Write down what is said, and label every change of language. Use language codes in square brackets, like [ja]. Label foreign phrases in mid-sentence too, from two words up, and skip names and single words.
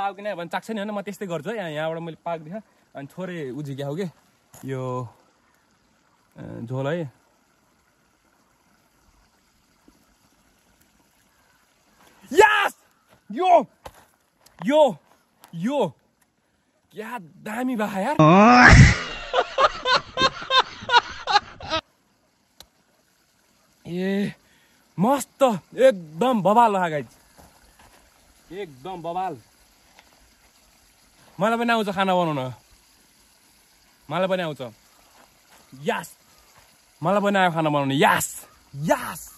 [ne] कि नै भने चाख्छ नि होइन म त्यस्तै गर्छु है यहाँबाट मैले पाक्दिएँ अनि थोरै उझिक्या हो कि यो झोल है यस यो यो यो क्या दामी भा यार ए [hi] मस्त एकदम बवाल रहा गाइज एकदम बवाल [ne] मलाई पनि आउँछ खाना बनाउन मलाई पनि आउँछ यस मलाई पनि आयो खाना बनाउन यस यस